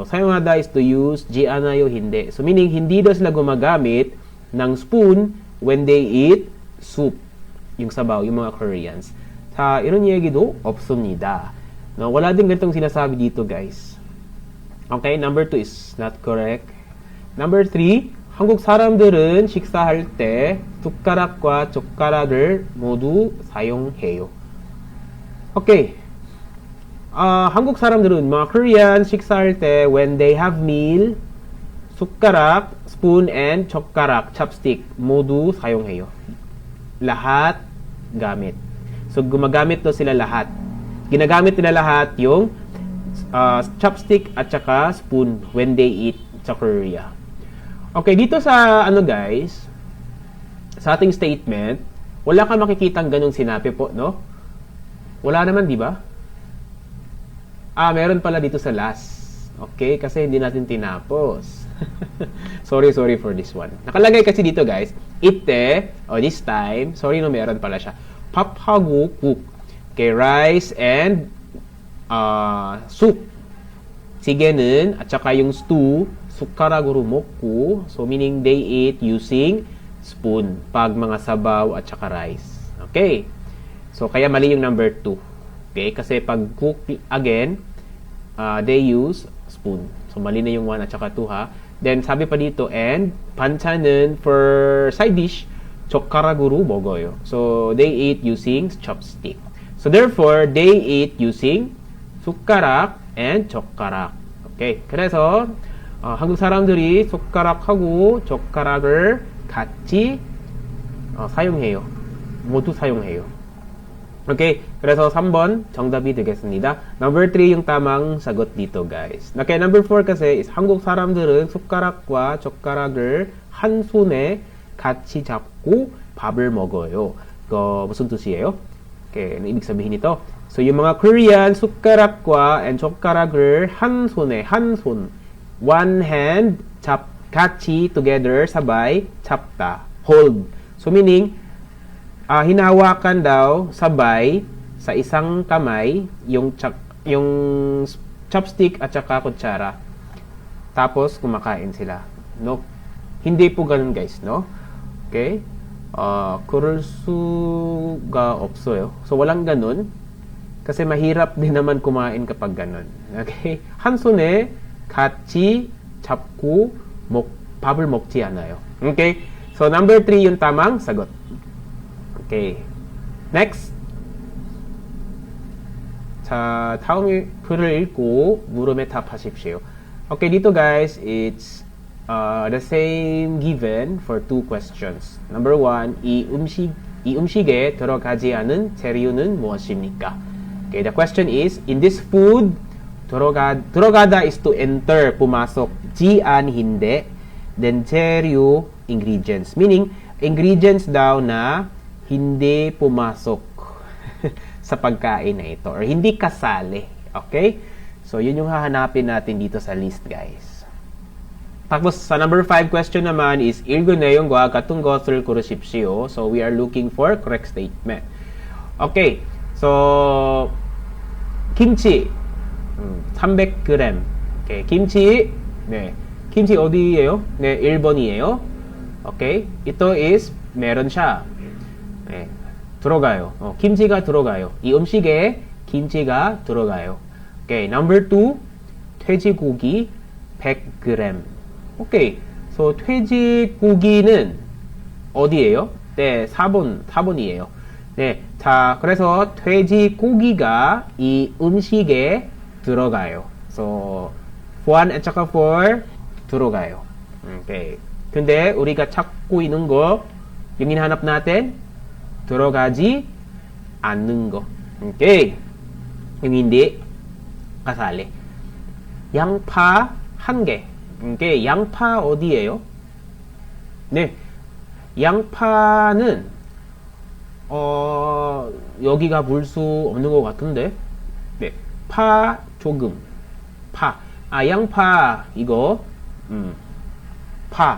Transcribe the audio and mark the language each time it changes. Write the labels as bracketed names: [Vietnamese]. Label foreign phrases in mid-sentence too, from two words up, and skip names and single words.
[English] 사용하다 is to use, [Korean] 지 않아요, [Filipino] hindi. [English] So meaning [Filipino] hindi daw sila gumagamit ng spoon [English] when they eat soup, [Filipino] yung sabaw, yung mga Koreans. [Korean] Sa iron 얘기도 없습니다. [Filipino] No, wala din ganitong sinasabi dito, guys. [English] Okay, number 2 is not correct. Number 3, [Korean] 한국 사람들은 식사할 때 숟가락과 젓가락을 모두 사용해요. Okay. 한국 사람들은 [Filipino] mga Korean [Korean] 식사할 때 [English] when they have meal, [Korean] 숟가락, spoon and 젓가락, chopstick 모두 사용해요. [Filipino] Lahat gamit. So gumagamit to sila lahat. Ginagamit nila lahat yung chopstick at saka spoon [English] when they eat [Filipino] sa Korea. Okay, dito sa guys, sa ating statement, wala ka makikitang ganung sinabi po, no? Wala naman, di ba? Meron pala dito sa last. Okay, kasi hindi natin tinapos. [English] Sorry for this one. [Filipino] Nakalagay kasi dito guys, [English] ite, this time, sorry no, [Filipino] meron pala siya. [Korean] 밥하고 국. [English] Okay, rice and soup. [Korean] 찌개는 [Filipino] at saka yung stew, [Korean] 숟가락으로 먹고. [English] So meaning they eat using spoon [Filipino] pag mga sabaw at saka [English] rice. Okay. [Filipino] So kaya mali yung number 2. [English] Okay, [Filipino] kasi pag [English] cook again, they use spoon. [Filipino] So mali na yung 1 at saka 2 ha. Then sabi pa dito, [English] and 반찬은 for side dish, [Korean] 젓가락으로 먹어요. [English] So they eat using chopstick. So therefore, they eat using 숟가락 and 젓가락. Okay. [Korean] 그래서 한국 사람들이 숟가락하고 젓가락을 같이 사용해요. 모두 사용해요. Okay. 그래서 3번 정답이 되겠습니다. [Filipino] Number 3 yung tamang sagot dito, guys. [English] Okay, number 4 [Korean] kasi is 한국 사람들은 숟가락과 젓가락을 한 손에 같이 잡고 밥을 먹어요. 이거 무슨 뜻이에요? [Filipino] Okay, ano ibig sabihin nito? So, yung mga Korean, [Korean] 숟가락과 and 젓가락을 한 손에, 한 손, [English] one hand, 같이, together, sabay, 잡다, hold. So, meaning, [Filipino] hinawakan daw, sabay, sa isang kamay, yung chopstick at saka kutsara. Tapos, kumakain sila. No? Hindi po ganun, guys, no? [Korean] Okay? 그럴 수가 없어요. [Filipino] So, walang ganun. Kasi mahirap din naman kumain kapag ganun. [English] Okay? [Korean] 한 손에 같이 잡고 밥을 먹지 않아요. [English] Okay? [Filipino] So, number 3 yung tamang sagot. [English] Okay. Next. [Korean] 자, 다음 글을 읽고 물음에 답하십시오. [Filipino] Okay, dito guys, [English] it's the same given for 2 questions. Number 1, [Korean] 이 음식에 들어가지 않은 재료는 무엇입니까? [English] Okay, the question is, in this food, 들어가다 is to enter, [Filipino] pumasok. Jian, hindi. Then 재료, ingredients. Meaning, ingredients daw na hindi pumasok sa pagkain na ito. Or hindi kasali. Okay? So, yun yung hahanapin natin dito sa list, guys. Tapos, sa number 5 question naman is, [Korean] 일구 내용과 같은 것을 고르십시오. [English] So, we are looking for correct statement. Okay. So, [Korean] 김치. 300g. Okay. 김치. 네. 김치 어디예요? 네, 1번이에요. [English] Okay. [Filipino] ito is, meron siya. [Korean] 네. 들어가요. 김치가 들어가요. 이 음식에 김치가 들어가요. [English] Okay. Number 2, 돼지고기 100g. 오케이. [Korean] So, 돼지고기는 어디예요? 네, 4번이에요. 네. 자, 그래서 돼지고기가 이 음식에 들어가요. [Filipino] So, 1 at saka 4 들어가요. [Korean] Okay. 근데 우리가 찾고 있는 거, [Filipino] yung hinahanap natin, [Korean] 들어가지 않는 거. [English] Okay. [Filipino] yung hindi kasali. [Korean] 양파 1개. Okay, 양파 어디예요? 네. 양파는 여기가 볼 수 없는 것 같은데. 네. 파 조금. 양파 이거 파.